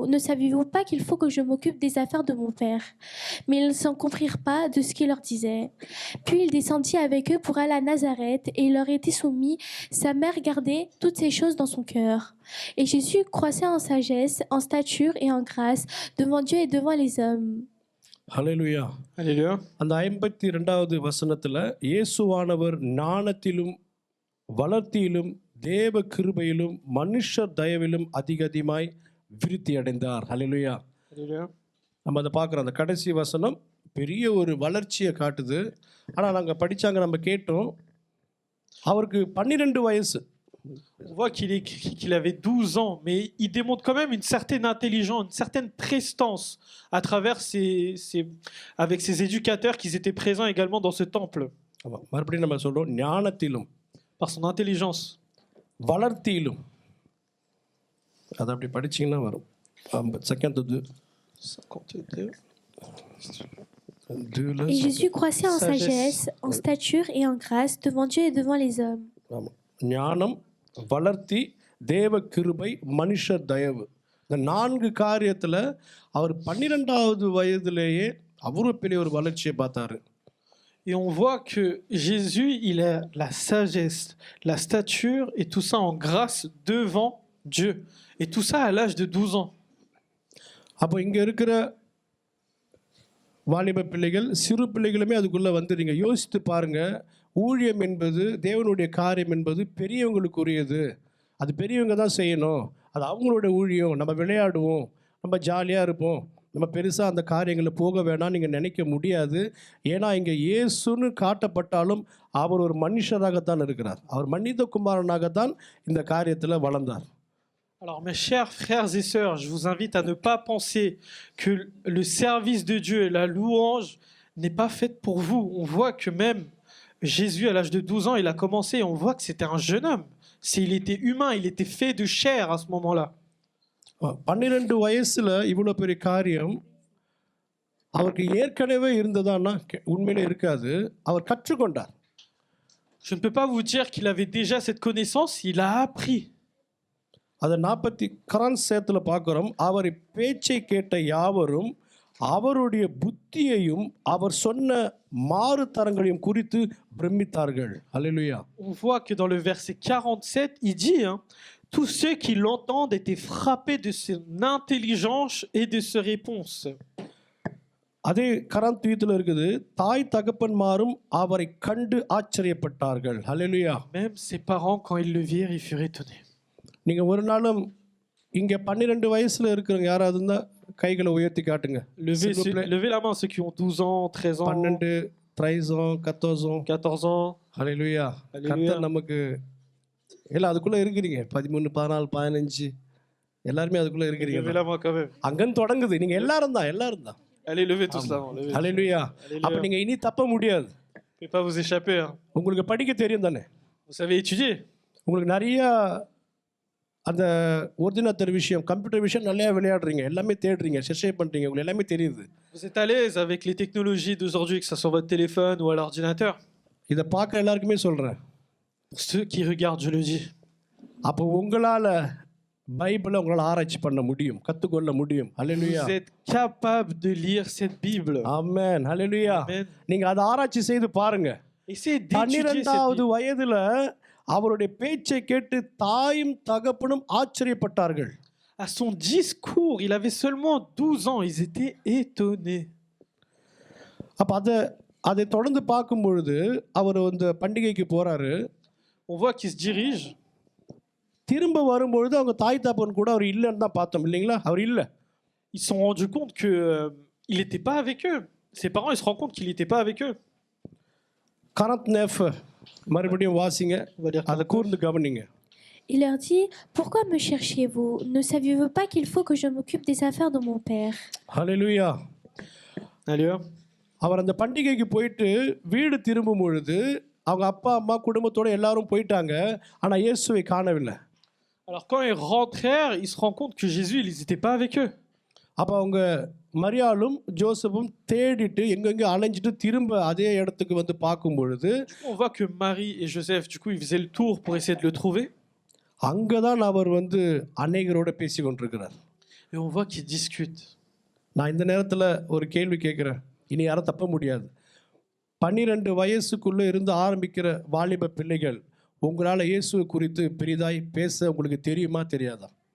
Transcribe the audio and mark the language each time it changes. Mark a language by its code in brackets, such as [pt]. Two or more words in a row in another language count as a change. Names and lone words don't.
[fr] Ne saviez-vous pas qu'il faut que je m'occupe des affaires de mon père ? » Mais ils ne s'en comprirent pas de ce qu'il leur disait. Puis il descendit avec eux pour aller à Nazareth, et il leur était soumis. Sa mère gardait toutes ces choses dans son cœur. Et Jésus croissait en sagesse, en stature et en grâce devant Dieu et devant les hommes. [ta] ஹல்லேலூயா. [fr] Alléluia. [ta] அந்த 52வது வசனத்தில் இயேசுவானவர் ஞானத்திலும் வளர்த்தியிலும் தேவ கிருபையிலும் மனுஷர் தயவிலும் அதிகமாய் விருத்தி அடைந்தார். ஹல்லேலூயா. [fr] Alléluia. [ta] நம்ம அதை பார்க்குறோம். அந்த கடைசி வசனம் பெரிய ஒரு வளர்ச்சியை காட்டுது. ஆனால் நாங்கள் படித்தாங்க, நம்ம கேட்டோம், அவருக்கு 12 வயசு. [fr] On voit qu'il écrit qu'il avait 12 ans, mais il démontre quand même une certaine intelligence, une certaine prestance à travers avec ses éducateurs qui étaient présents également dans ce temple. [ta] ஆமாம், மறுபடியும் நம்ம சொல்கிறோம், ஞானத்திலும் [fr] Par son intelligence. [ta] வளர்த்தியிலும். அதை அப்படி படிச்சிங்கன்னா வரும். 52. 52. [fr] Et Jésus croissait en sagesse, en stature et en grâce devant Dieu et devant les hommes. [ta] ஆமாம், ஞானம், வளர்த்தி, தேவ கிருபை, மனுஷர் தயவு. இந்த 4 காரியத்தில் அவர் 12வது வயதிலேயே அவ்வளோ பெரிய ஒரு வளர்ச்சியை பார்த்தாரு. [fr] Et on voit que Jésus, il a la sagesse, la stature et tout ça en grâce devant Dieu. Et tout ça à l'âge de 12 ans. [ta] அப்போ இங்கே இருக்கிற வாலிப பிள்ளைகள், சிறு பிள்ளைகளுமே அதுக்குள்ளே வந்துடுங்க. யோசித்து பாருங்கள், ஊழியம் என்பது, தேவனுடைய காரியம் என்பது பெரியவங்களுக்குரியது. அது பெரியவங்க தான் செய்யணும். அது அவங்களோட ஊழியம். நம்ம விளையாடுவோம், நம்ம ஜாலியாக இருப்போம், நம்ம பெருசாக அந்த காரியங்களில் போக வேணாம் நீங்கள் நினைக்க முடியாது. ஏன்னா இங்கே இயேசுன்னு காட்டப்பட்டாலும் அவர் ஒரு மனுஷராகத்தான் இருக்கிறார். அவர் மனிதகுமாரனாகத்தான் இந்த காரியத்தில் வளர்ந்தார். [fr] Alors mes chers frères et sœurs, je vous invite à ne pas penser que le service de Dieu et la louange n'est pas faite pour vous. On voit que même Jésus, à l'âge de 12 ans, il a commencé et on voit que c'était un jeune homme. Il était humain, il était fait de chair à ce moment-là. [ta] 12 வயசுல இவ்வளோ பெரிய காரியம் அவருக்கு ஏற்கனவே இருந்ததான்னா உண்மையிலே இருக்காது. அவர் கற்றுக்கொண்டார். [fr] Je ne peux pas vous dire qu'il avait déjà cette connaissance, il a appris. [ta] அதை 40 கரான்சேத்தில் பார்க்குறோம். அவர் பேச்சை கேட்ட யாவரும் அவருடைய புத்தியையும் அவர் சொன்ன மாறுதரங்களையும் குறித்து பிரமித்தார்கள். அல்லேலூயா. [fr] On voit que dans le verset 47, il dit tous ceux qui l'entendent étaient frappés de son intelligence et de ses réponses. [ta] அதே கராந்தீயத்தில் இருக்குது, தாய் தகப்பன்மாரும் அவரை கண்டு ஆச்சரியப்பட்டார்கள். அல்லேலூயா. [fr] Même ses parents, quand ils le virent, ils furent étonnés. [ta] நீங்கள் ஒரு நாளும் இங்கே 12 வயசில் இருக்கிறவங்க யாராவது இருந்தால் கைகளை உயர்த்தி காட்டுங்க. [fr] Levez la main ceux qui ont 12 ans, 13 ans, 12, 13 ans, 14 ans. 14 ans. [ta] ஹல்லேலூயா. கர்த்தர் நமக்கு எல்லாம் அதுக்குள்ளே இருக்கிறீங்க. 13, 14, 15 எல்லாருமே அதுக்குள்ளே இருக்கிறீங்க. [fr] Levez la main quand même. [ta] அங்கன்னு தொடங்குது. நீங்கள் எல்லாரும் தான். [fr] Allez, levez tous la main. [ta] ஹல்லேலூயா. அப்போ நீங்கள் இனி தப்ப முடியாது. [fr] Ne pouvez pas vous échapper. [ta] உங்களுக்கு படிக்க தெரியும் தானே? [fr] Vous savez étudier. [ta] உங்களுக்கு நிறைய அந்த ஒரிஜினல் விஷயம், கம்ப்யூட்டர் விஷயம் நல்லா விளையாடுறீங்க, எல்லாமே தேடுறீங்க, சர்ச்சை பண்ணுறீங்க, உங்களுக்கு எல்லாமே தெரியுது. [fr] Vous êtes à l'aise avec les technologies d'aujourd'hui, que ce soit sur votre téléphone ou à l'ordinateur. [ta] இதை பார்க்குற எல்லாருக்குமே சொல்கிறேன். [fr] Pour ceux qui regardent, je le dis. [ta] அப்போ உங்களால் பைபிளை உங்களால் ஆராய்ச்சி பண்ண முடியும், கற்றுக்கொள்ள முடியும். ஹல்லேலூயா. [fr] Vous êtes capable de lire cette Bible. [ta] ஆமென். ஹல்லேலூயா. நீங்கள் அதை ஆராய்ச்சி செய்து பாருங்க. [fr] Essayez d'étudier cette [ta] 12வது [fr] Bible. [ta] வயதில் அவருடைய பேச்சை கேட்டு தாயும் தகப்பனும் ஆச்சரியப்பட்டார்கள். [fr] À son discours, il avait seulement 12 ans, ils étaient étonnés. [ta] அப்போ அதை தொடர்ந்து பார்க்கும் பொழுது அவர் அந்த பண்டிகைக்கு போறாரு. [fr] On voit qu'il se dirige. [ta] திரும்ப வரும்பொழுது அவங்க தாய் தகப்பன் கூட அவர் இல்லைன்னு தான் பார்த்தோம், இல்லைங்களா? அவர் இல்லை. [fr] Ils se sont rendus compte que il n'était pas avec eux. Ses parents, ils se rendent compte qu'il n'était pas avec eux. [ta] 49 மறுபடியும் வாசிங்க, அதை கூர்ந்து கவனிங்க. [fr] Il leur dit, pourquoi me cherchiez-vous? Ne saviez-vous pas qu'il faut que je m'occupe des affaires de mon père? [ta] ஹல்லேலூயா. [fr] Allez. [ta] அவர் அந்த பண்டிகைக்கு போயிட்டு வீடு திரும்பும் பொழுது அவங்க அப்பா அம்மா குடும்பத்தோடு எல்லாரும் போயிட்டாங்க. ஆனால் இயேசுவை காணவில்லை. [fr] Alors quand ils rentrèrent, ils se rendent compte que Jésus, ils n'étaient pas avec eux. [ta] அப்போ அவங்க மரியாளும் ஜோசப்பும் தேடிட்டு எங்கெங்கே அலைஞ்சிட்டு திரும்ப அதே இடத்துக்கு வந்து பார்க்கும் பொழுது [fr] On voit que Marie et Joseph, du coup, ils faisaient le tour pour essayer de le trouver. [ta] அங்கே தான் அவர் வந்து அநேகரோட பேசி கொண்டிருக்கிறார். [fr] Et on voit qu'ils discutent. [ta] நான் இந்த நேரத்தில் ஒரு கேள்வி கேட்குறேன், இனி யாரும் தப்ப முடியாது. 12 வயசுக்குள்ளே இருந்து ஆரம்பிக்கிற வாலிப பிள்ளைகள், உங்களால் இயேசு குறித்து பெரிதாய் பேச உங்களுக்கு தெரியுமா தெரியாதா?